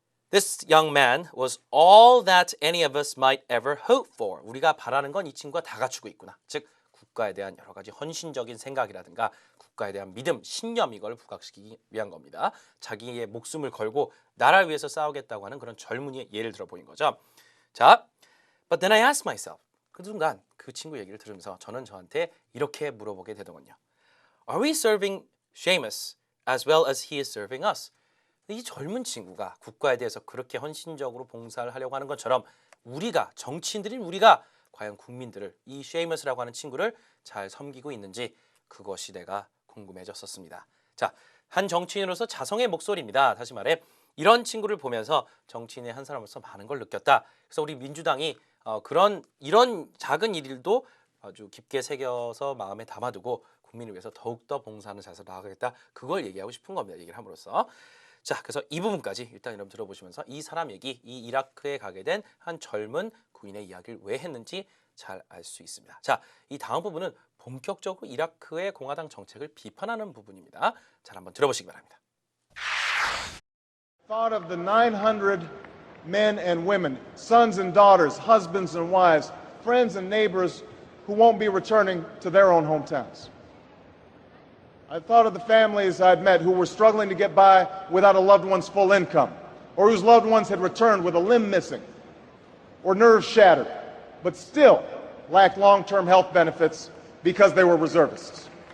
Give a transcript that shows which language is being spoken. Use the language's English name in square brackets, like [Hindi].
[English] This young man was all that any of us might ever hope for. [Korean] 우리가 바라는 건 이 친구가 다 갖추고 있구나. 즉 국가에 대한 여러 가지 헌신적인 생각이라든가 국가에 대한 믿음, 신념 이걸 부각시키기 위한 겁니다. 자기의 목숨을 걸고 나라를 위해서 싸우겠다고 하는 그런 젊은이의 예를 들어 보인 거죠. [English] 자, but then I asked myself. [Korean] 그 순간 그 친구 얘기를 들으면서 저는 저한테 이렇게 물어보게 되더군요. [English] Are we serving Seamus as well as he is serving us? [Korean] 이 젊은 친구가 국가에 대해서 그렇게 헌신적으로 봉사를 하려고 하는 것처럼 우리가 정치인들인 우리가 과연 국민들을 이 Seamus라고 하는 친구를 잘 섬기고 있는지 그것이 내가 궁금해졌었습니다. 자, 한 정치인으로서 자성의 목소리입니다. 다시 말해 이런 친구를 보면서 정치인의 한 사람으로서 많은 걸 느꼈다. 그래서 우리 민주당이 이런 작은 일도 아주 깊게 새겨서 마음에 담아두고 국민을 위해서 더욱더 봉사하는 자세로 나아가겠다. 그걸 얘기하고 싶은 겁니다. 얘기를 함으로써. 자, 그래서 이 부분까지 일단 여러분 들어보시면서 이 사람 얘기, 이 이라크에 가게 된 한 젊은 군인의 이야기를 왜 했는지 잘 알 수 있습니다. 자, 이 다음 부분은 본격적으로 이라크의 공화당 정책을 비판하는 부분입니다. 잘 한번 들어보시기 바랍니다. [English] Thought of the 900 men and women, sons and daughters, husbands and wives, friends and neighbors who won't be returning to their own hometowns. I thought of the families I'd met who were struggling to get by without a loved one's full income, or whose loved ones had returned with a limb missing, or nerves shattered, but still lacked long-term health benefits because they were reservists.